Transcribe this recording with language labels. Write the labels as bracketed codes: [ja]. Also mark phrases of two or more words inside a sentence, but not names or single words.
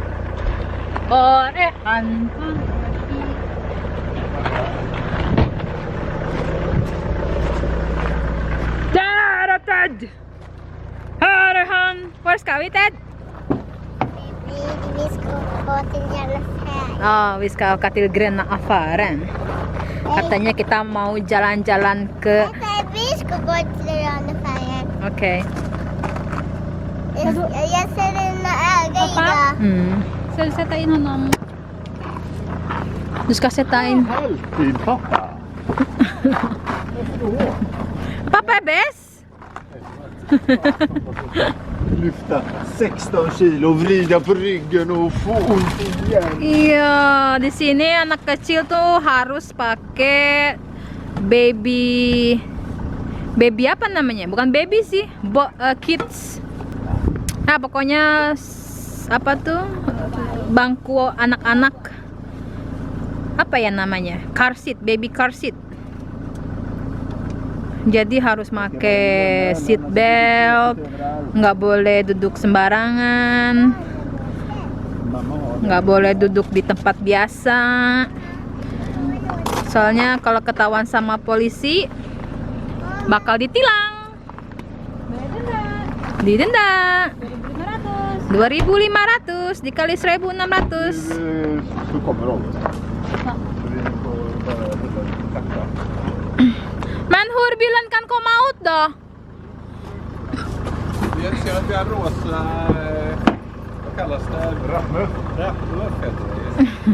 [en] Ted. Borehan. Where's Kawi, Ted? [sv] Vi ska gå till Järnfärg. Oh, vi ska åka till Gröna affären. [id] Katanya kita mau jalan-jalan ke... [sv] Vi ska gå till Järnfärgen. [id] Oke. [sv] Jag ser dina ögon idag. Ska du sätta in honom? Du ska sätta in... Alltid pappa. Pappa är bäst! Lyfta 16 kilo, vrida på ryggen och få ont igen. [id] Iya, di sini anak kecil tuh harus pakai baby apa namanya? Bukan baby sih, kids. Nah, pokoknya apa tuh? Bangku anak-anak. Apa ya namanya? [en] Car seat, baby car seat. [id] Jadi harus pakai [en] seat belt, [id] nggak boleh duduk sembarangan, nggak boleh duduk di tempat biasa. Soalnya kalau ketahuan sama polisi bakal ditilang, didenda 2.500 dikali 1.600. [sv] Så kommer de. Men hur bilen kan komma ut då? Jag ser att vi har rosa, vad kallas det? Rappmuff heter det.